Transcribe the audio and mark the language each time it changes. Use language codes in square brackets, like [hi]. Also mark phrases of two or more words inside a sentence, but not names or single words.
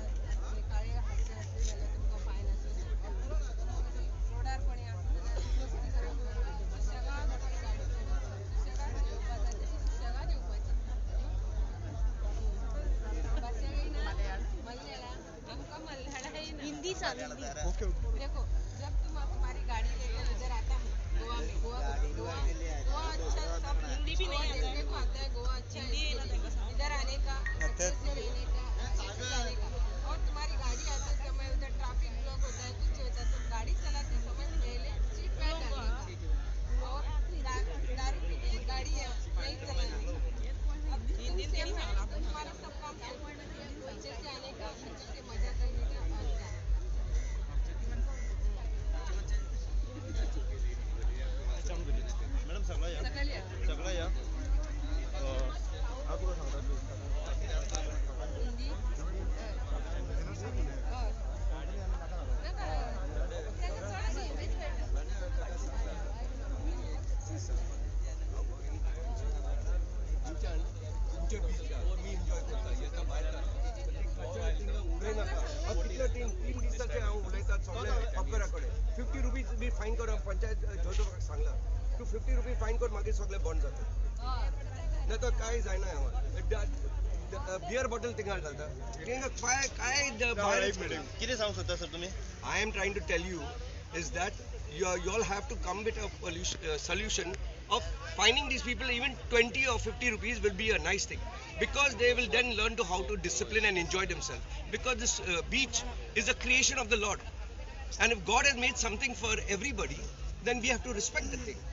[kok] असले काळे हातचे असले जाल्यार तुमकां फायन आसूं रोडार कोणी आसता सुशेगाद आपली गाडी सुशेगाद येवपा जाय तशी सुशेगाद येवपाची भाषा येईना मल्याळम आमकां मल्याळम येईना [mr] हिंदी चालू [hi] देखो जब तुम तुम्हारी गाड़ी लेके नजर आता है गोवा में गोवा अच्छा सब हिंदी भी नहीं देखने को आता है गोवा अच्छा है इधर आने का अच्छे से रहने का अच्छे से जाने का और तुम्हारी गाड़ी आते समय उधर [en] traffic block [hi] होता है कुछ होता है तो गाड़ी चलाते समय पहले [en] seat belt [hi] डालने का और दारू पी के गाड़ी नहीं चलाने का अब तुम सेफ है तो तुम्हारा सब काम अच्छे से आने का अच्छे से मजा करने का और जाना [mr] मॅडम सगळं या सकाळी या. सगळं या हा तुला सांगतात हिंदी [kok] तुमच्या बीचच्या मी एन्जॉय करता येता भायर उडय नाका हांव कितले तीन दिसाचे हांव उलयता सगळे ऑफरा कडेन 50 रुपीज बी फायन कर पंचायत जोडोवपाक सांगला तूं 50 रुपीज फायन कर मागीर सगळे बंद जाता ना तो काय जायना हांगा [en] beer bottle [kok] थिंगा घालता थिंगा काय भायर [mr] किती सांगू शकता सर तुम्ही [en] I am trying to tell you is that you all have to come with a solution of finding these people even 20 or 50 rupees will be a nice thing because they will then learn to how to discipline and enjoy themselves because this beach is a creation of the Lord and if God has made something for everybody then we have to respect the thing.